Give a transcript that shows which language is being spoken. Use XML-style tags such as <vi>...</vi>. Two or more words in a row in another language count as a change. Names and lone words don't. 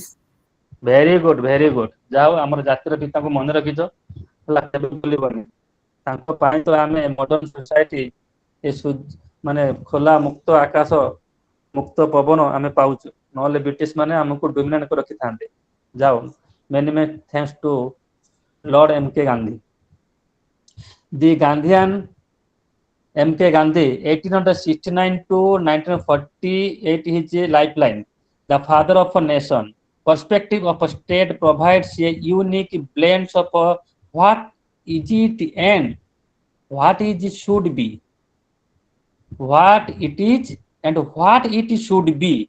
<en>very good, very good.</en> <or>ଯାଉ ଆମର ଜାତିର ପିତାଙ୍କୁ ମନେ ରଖିଛ ହେଲା, କେବେ ଭୁଲିବନି। ତାଙ୍କ ପାଇଁ ତ ଆମେ</or> <en>modern society</en> <or>ମାନେ ଖୋଲା ମୁକ୍ତ ଆକାଶ, ମୁକ୍ତ ପବନ ଆମେ ପାଉଛୁ, ନହେଲେ ବ୍ରିଟିଶ ମାନେ ଆମକୁ ଡୋମିନେଟ କରି ରଖିଥାନ୍ତେ। ଯାଉ,</or> <en>many many thanks to Lord M.K. Gandhi. The Gandhian M.K. Gandhi, 1869 to 1948, his lifeline, the father of a nation. Perspective of a state provides a unique blend of what is it and what is should be, what it is and what it should be.</en>